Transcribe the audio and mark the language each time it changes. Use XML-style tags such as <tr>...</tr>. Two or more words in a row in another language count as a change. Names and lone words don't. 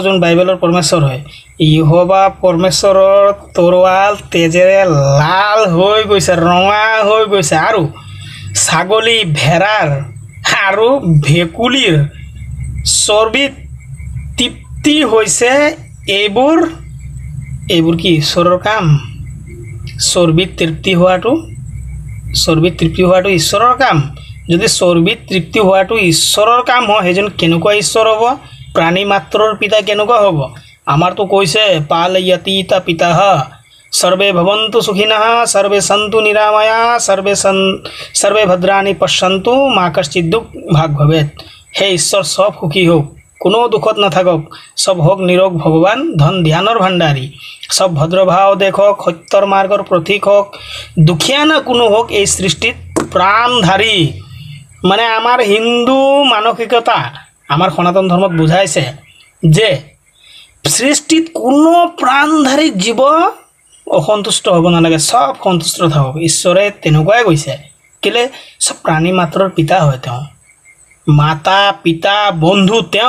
<as>যোন বাইবেলৰ পৰমেশ্বৰ হয় ইহোবা পৰমেশ্বৰৰ তৰোৱাল তেজেৰে লাল হৈ গৈছে ৰঙা হৈ গৈছে আৰু ছাগলী ভেড়াৰ আৰু ভেকুলীৰ চৰ্বিত তৃপ্তি হৈছে এইবোৰ কি ঈশ্বৰৰ কাম চৰ্বিত তৃপ্তি হোৱাটো ঈশ্বৰৰ কাম যদি চৰ্বিত তৃপ্তি হোৱাটো ঈশ্বৰৰ কাম হয় সেইজন কেনেকুৱা ঈশ্বৰ হ'ব প্ৰাণী মাত্ৰৰ পিতা কেনেকুৱা হ'ব আমাৰতো কৈছে পালয়তীত পিতাহ</as> <sa>सर्वे भवन्तु सुखिनः सर्वे सन्तु निरामया सर्वे भद्राणि पश्यन्तु मा कश्चित् दुख भाग भवेत्</sa> <as>হে ঈশ্বৰ সব সুখী হওক কোনো দুখত নাথাকক সব হওক নিৰোগ ভগৱান ধন ধ্যানৰ ভাণ্ডাৰী সব ভদ্ৰভাৱ দেখক সত্যৰ মাৰ্গৰ প্ৰতীক হওক দুখীয়া না কোনো হওক এই সৃষ্টিত प्राणधारी মানে আমাৰ হিন্দু মানসিকতা আমাৰ সনাতন ধৰ্মত বুঝাইছে যে সৃষ্টিত কোনো প্ৰাণধাৰী জীৱ অসন্তুষ্ট হ'ব নালাগে সব সন্তুষ্ট থাকক ঈশ্বৰে তেনেকুৱাই কৈছে কেলে সব প্ৰাণী মাত্ৰৰ পিতা হয় তেওঁ মাতা পিতা বন্ধু তেওঁ</as>